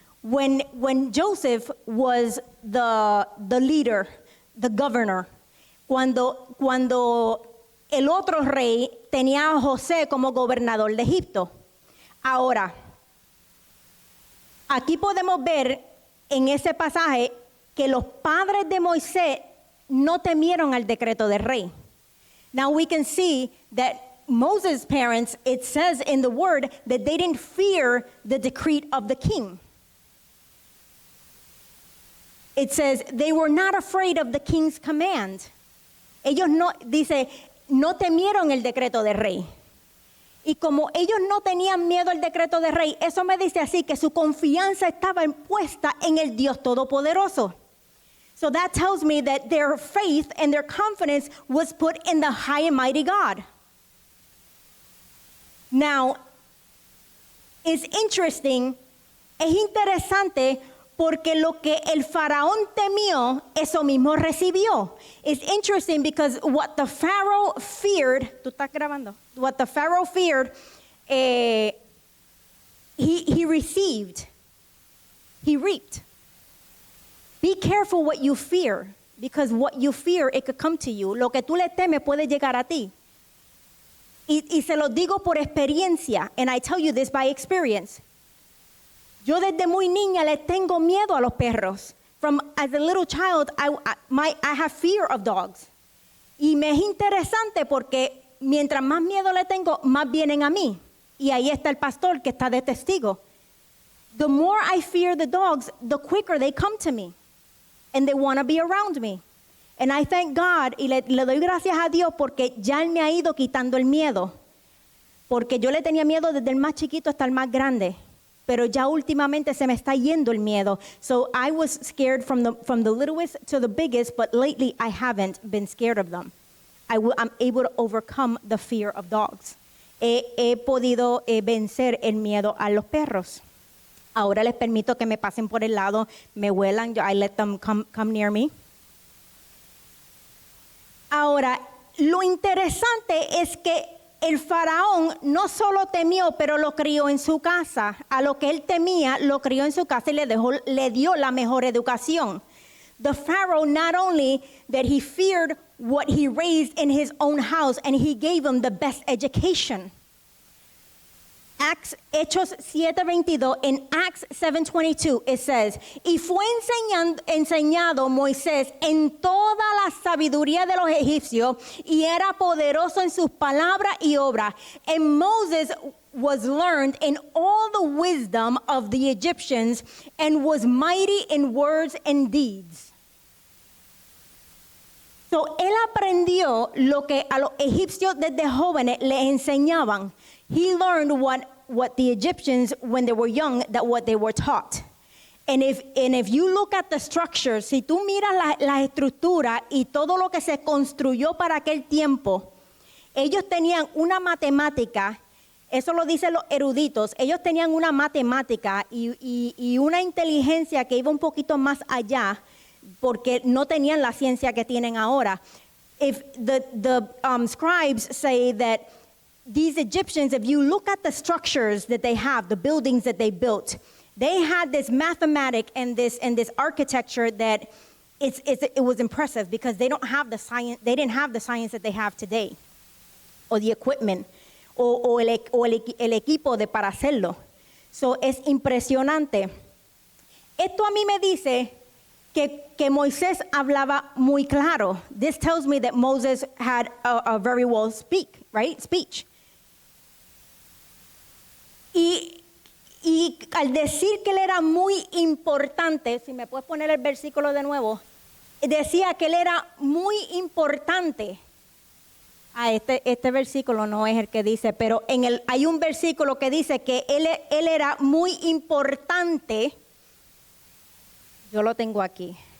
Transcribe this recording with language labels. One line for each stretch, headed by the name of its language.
English: When Joseph was the leader, the governor,
Spanish: cuando el otro rey tenía a José como gobernador de Egipto. Ahora, aquí podemos ver en ese pasaje que los padres de Moisés no temieron al decreto del rey.
English: Now we can see that Moses' parents, it says in the word that they didn't fear the decree of the king. It says they were not afraid of the king's command.
Spanish: Ellos no temieron el decreto del rey. Y como ellos no tenían miedo al decreto del rey, eso me dice así que su confianza estaba puesta en el Dios Todopoderoso.
English: So that tells me that their faith and their confidence was put in the high and mighty God. Now, it's interesting,
Spanish: es interesante porque lo que el faraón temió, eso mismo recibió.
English: It's interesting because what the Pharaoh feared,
Spanish: ¿tú estás grabando?
English: What the Pharaoh feared, he received. He reaped. Be careful what you fear, because what you fear, it could come to you.
Spanish: Lo que tú le temes puede llegar a ti. Y se lo digo por experiencia,
English: and I tell you this by experience.
Spanish: Yo desde muy niña le tengo miedo a los perros.
English: As a little child, I have fear of dogs.
Spanish: Y me es interesante porque mientras más miedo le tengo, más vienen a mí. Y ahí está el pastor que está de testigo.
English: The more I fear the dogs, the quicker they come to me. And they want to be around me. And I thank God
Spanish: y le doy gracias a Dios porque ya Él me ha ido quitando el miedo. Porque yo le tenía miedo desde el más chiquito hasta el más grande. Pero ya últimamente se me está yendo el miedo.
English: So I was scared from the littlest to the biggest, but lately I haven't been scared of them. I'm able to overcome the fear of dogs.
Spanish: He podido vencer el miedo a los perros. Ahora les permito que me pasen por el lado, me huelan,
English: I let them come near me.
Spanish: Ahora, lo interesante es que el faraón no solo temió, pero lo crió en su casa. A lo que él temía, lo crió en su casa y le dio la mejor educación.
English: The Pharaoh, not only that he feared what he raised in his own house, and he gave him the best education.
Spanish: Hechos 7:22,
English: in Acts 7:22, it says,
Spanish: y fue enseñado Moisés en toda la sabiduría de los egipcios y era poderoso en sus palabras y obras.
English: And Moses was learned in all the wisdom of the Egyptians and was mighty in words and deeds.
Spanish: So, él aprendió lo que a los egipcios desde jóvenes le enseñaban.
English: He learned what the Egyptians, when they were young, that what they were taught. And if you look at the structures,
Spanish: si tú miras la estructura y todo lo que se construyó para aquel tiempo, ellos tenían una matemática, eso lo dicen los eruditos, ellos tenían una matemática y una inteligencia que iba un poquito más allá, porque no tenían la ciencia que tienen ahora.
English: If the scribes say that these Egyptians, if you look at the structures that they have, the buildings that they built, they had this mathematic and this architecture that it was impressive because they don't have the science. They didn't have the science that they have today, or the equipment,
Spanish: o el equipo para hacerlo. So es impresionante. Esto a mí me dice que Moisés hablaba muy claro.
English: This tells me that Moses had a very well speech.
Spanish: Y al decir que él era muy importante, si me puedes poner el versículo de nuevo, decía que él era muy importante. Este versículo no es el que dice, pero hay un versículo que dice que él era muy importante. Yo lo tengo aquí.